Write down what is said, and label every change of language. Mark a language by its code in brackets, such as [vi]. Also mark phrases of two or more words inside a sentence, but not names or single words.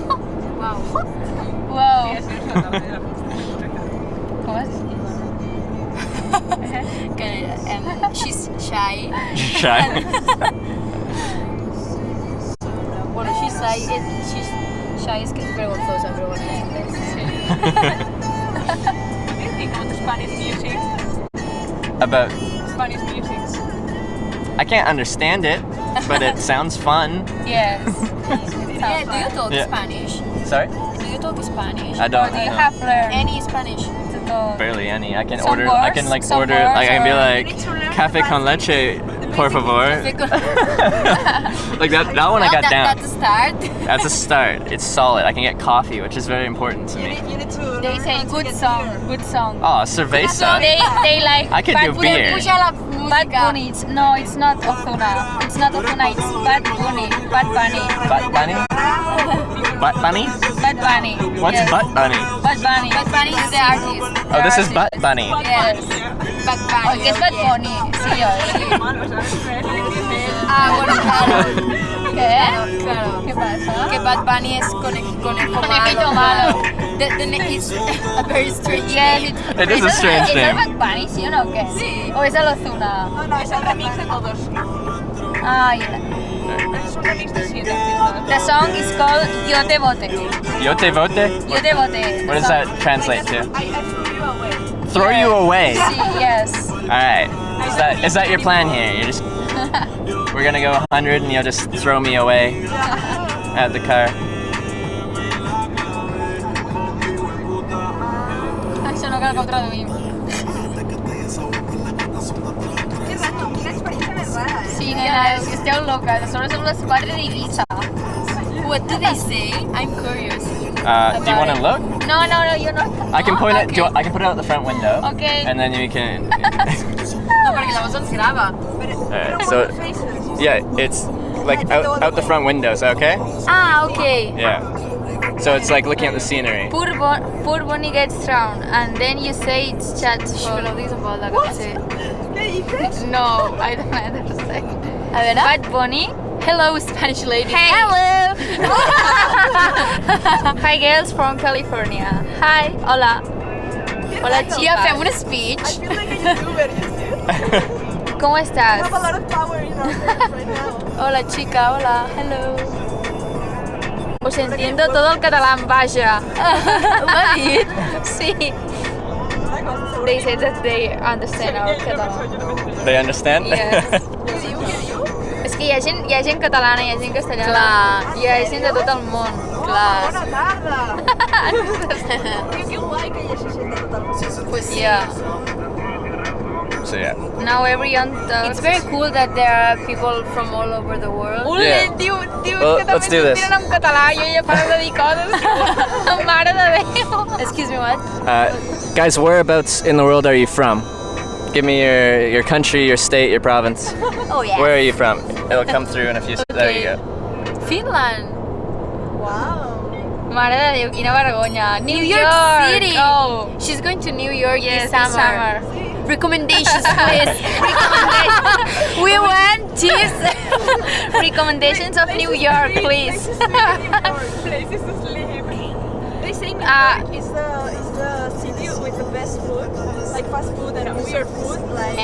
[en] Wow. What? She's shy. Shy. Well, she's Shy [es] es que es vergonzosa, pero bueno, es inglés. [en] What do you think about the Spanish music? About Spanish music. I can't understand it, but it sounds fun. Yes. Yeah, do you talk Yeah. Spanish? Sorry? Do you talk Spanish? I don't Or do you know. have learned any Spanish to talk? Barely any. I can Some order. I words? can like Some order. words Like I can be or- like, [es] "Café con leche, por favor." [en] Like that one I got down. That's a start. That's a start. It's solid. I can get coffee, which is very important to me. You need to. They say good song, good song. Oh, cerveza. They like. I could do Bad beer. Bad Bunny. No, it's not Ozuna. It's not Ozuna. It's Bad Bunny. Bad Bunny. Butt bunny? Butt bunny? Bad Bunny. What's Yes. butt bunny? Bad Bunny. Bad Bunny is the artist. Oh, this is butt bunny. [es] Yes. Bad Bunny. Oh, que es Bad Bunny. Sí, sí. Ah, bueno, claro. ¿Qué? Claro. ¿Qué pasa? Que Bad Bunny es conejito malo. [en] The name is a very strange name. It is a strange [es] ¿Es el [en] name. [es] Bad Bunny, sí o no? ¿Qué? Sí. ¿O es el Ozuna? No, es el remix de todos. [en] Ah, yeah. [es] Es un remix de 7 artistas. [en] The song is called Yo Te Vote. [es] Yo te vote? Yo Te Vote. [en] What does that translate to? I threw you away. Throw you away. Sí, yes. Alright. Is that your plan here? You're just we're gonna go 100 and you'll just throw me away at the car. [ca] Això no cal que ho traduïm. Qué raro, quina experiencia més rara, eh? Sí, nena, que esteu loques. A sobre som les 4 d'Ibiza. [en] What do they say? I'm curious. Do you want to look? No, you no. I can point it. Okay. I can put it out the front window. Okay. And then you can. [ca] No, perquè llavors ens grava. [en] So yeah, it's like out the front window. Is that okay? Ah, okay. Yeah. So it's like looking at the scenery. Poor Bonnie gets drowned, and then you say it's chat. [ca] Però digues un poc, que sé. Què dices? [en] No, I don't understand. [ca] A veure. [en] Bad Bunny. Hello, Spanish lady. Hey. Hello. Hi, girls from California. [ca] Hi. Hola. [es] Hola, chicas. [ca] Ja, fem un speech. [en] I feel like a YouTuber, you see? [es] ¿Cómo [en] I [es] estás? [en] have a lot of power in our hands right now. [es] Hola, chica. Hola. Hello. Os entiendo todo el catalán, [ca] vaja. Ho ha dit? Sí. [en] They said that they understand our catalán. They understand? Yes. [ca] És que hi ha gent catalana, hi ha gent castellana. Clar. Hi ha gent de tot el món. Clar. Bona tarda! Que guai que hi hagi gent de tot el món. [es] Pues yeah. [en] So yeah. Now everyone talks. It's very cool that there are people from all over the world. Yeah. [ca] Diu [en] Well, [ca] que també [en] let's do this. [ca] s'entenen en català, jo ja paro de dir coses. Mare de Déu. [en] Excuse me, what? Guys, whereabouts in the world are you from? Give me your country, your state, your province. Oh yeah. Where are you from? It'll come through in a few. There you go. Finland. Wow! [ca] Mare de Déu, quina vergonya. [en] New York City. Oh. She's going to New York this summer. Recommendations, please. Recommendations. We want tips. Recommendations of New York, please. Places to sleep. They say New York is the city with the best food, like fast food and weird food, like